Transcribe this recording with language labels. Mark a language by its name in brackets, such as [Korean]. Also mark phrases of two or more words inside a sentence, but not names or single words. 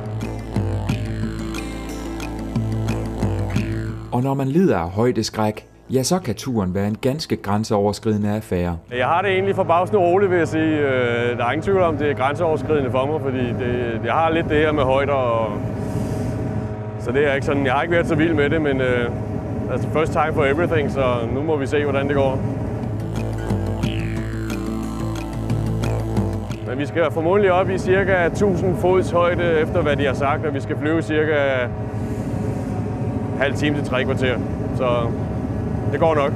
[Danish] Og når man lider af højdeskræk, ja, så kan turen være en ganske grænseoverskridende affære. Jeg har det egentlig forbavsende roligt, vil jeg sige. Der er ingen tvivl om, det er grænseoverskridende for mig, fordi jeg har lidt det her med højder. Så det er ikke sådan, jeg har ikke været så vild med det, men altså [English] first time for everything, [Danish] så nu må vi se, hvordan det går. Men vi skal formodentlig op i cirka 1000 fods højde, efter hvad de har sagt, og vi skal flyve cirka halv time til 3 kvarter. Så det går nok.